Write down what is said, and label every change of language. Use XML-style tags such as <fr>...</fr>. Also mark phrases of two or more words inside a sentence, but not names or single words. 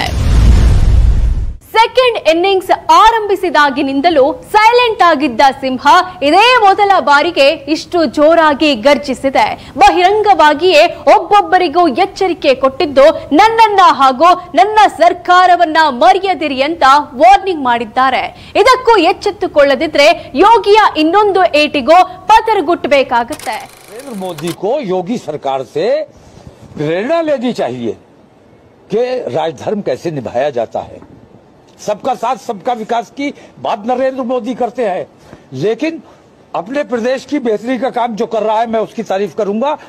<en>second innings</en> <kn>ಆರಂಭಿಸಿದಾಗಿನಿಂದಲೂ ಸೈಲೆಂಟ್ ಆಗಿದ್ದ ಸಿಂಹ ಇದೇ ಮೊದಲ ಬಾರಿಗೆ ಇಷ್ಟು ಜೋರಾಗಿ ಗರ್ಜಿಸಿದೆ. ಬಹಿರಂಗವಾಗಿಯೇ ಒಬ್ಬೊಬ್ಬರಿಗೂ ಎಚ್ಚರಿಕೆ ಕೊಟ್ಟಿದ್ದು, ನನ್ನನ್ನ ಹಾಗೂ ನನ್ನ ಸರ್ಕಾರವನ್ನ ಮರೆಯದಿರಿ ಅಂತ ವಾರ್ನಿಂಗ್ ಮಾಡಿದ್ದಾರೆ. ಇದಕ್ಕೂ ಎಚ್ಚೆತ್ತುಕೊಳ್ಳದಿದ್ರೆ ಯೋಗಿಯ ಇನ್ನೊಂದು ಏಟಿಗೂ ಪತರಗುಟ್ಟಬೇಕಾಗುತ್ತೆ.</kn> <hi>नरेंद्र मोदी को योगी सरकार से प्रेरणा लेनी चाहिए कि राजधर्म कैसे निभाया जाता है. सबका साथ सबका विकास की बात नरेंद्र मोदी करते हैं, लेकिन अपने प्रदेश की बेहतरी का काम जो कर रहा है मैं उसकी तारीफ करूंगा.</hi>